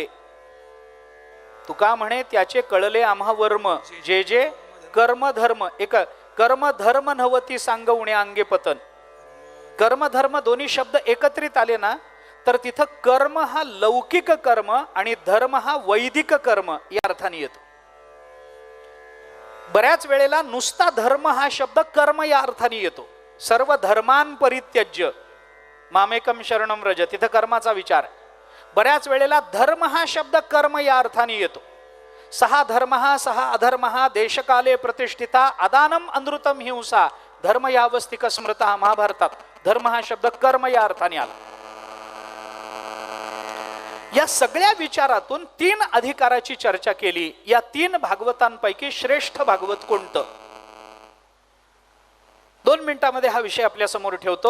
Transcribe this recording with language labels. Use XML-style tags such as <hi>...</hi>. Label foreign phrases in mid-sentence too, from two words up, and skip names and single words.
<mr>तुका म्हणे त्याचे कळले आम्हा वर्म, जे जे कर्म धर्म एक कर्म धर्म नवती सांगवणे अंगे पतन. कर्म धर्म दोन्ही शब्द एकत्रित आले ना, तर तिथं कर्म हा लौकिक कर्म आणि धर्म हा वैदिक कर्म या अर्थाने येतो. बऱ्याच वेळेला नुसता धर्म हा शब्द कर्म या अर्थाने येतो.</mr> <sa>सर्व धर्मान परित्यज्य मामेकम शरणम व्रज,</sa> <mr>तिथं कर्माचा विचार. बऱ्याच वेळेला धर्म हा शब्द कर्म या अर्थाने येतो.</mr> <sa>सहा धर्म सहा अधर्म देशकाले प्रतिष्ठिता अदानम अनृतम हिंसा धर्म यावस्तिक स्मृता.</sa> <mr>महाभारतात धर्म हा शब्द कर्म या अर्थाने आला. या सगळ्या विचारातून तीन अधिकाराची चर्चा केली. या तीन भागवतांपैकी श्रेष्ठ भागवत कोणतं? 2 मिनिटांमध्ये हा विषय आपल्या समोर ठेवतो.</mr>